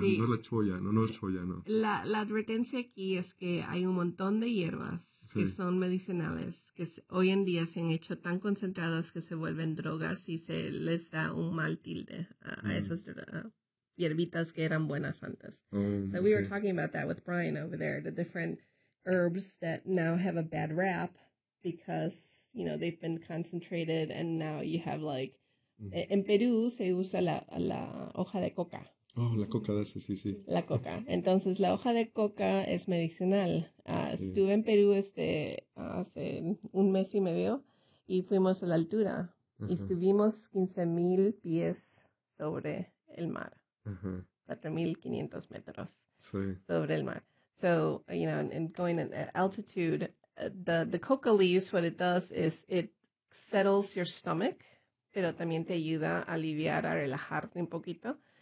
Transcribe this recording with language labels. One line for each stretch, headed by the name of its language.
Spanish: Sí. No es la cholla, ¿no? La advertencia aquí es que hay un montón de hierbas que son medicinales, que hoy en día se han hecho tan concentradas que se vuelven drogas y se les da un mal tilde a esas hierbitas que eran buenas antes.
English: So we were talking about that with Brian over there, the different herbs that now have a bad rap because, you know, they've been concentrated and now you have like,
Spanish: en Perú se usa la hoja de coca. Oh, la coca de eso, sí. La coca. Entonces, la hoja de coca es medicinal. Estuve en Perú hace un mes y medio y fuimos a la altura. Y estuvimos 15,000 pies sobre el mar. 4,500 metros sobre el mar.
English: So, you know, and going at altitude, the coca leaves, what it does is it settles your stomach,
Spanish: pero también te ayuda a aliviar, a relajarte un poquito.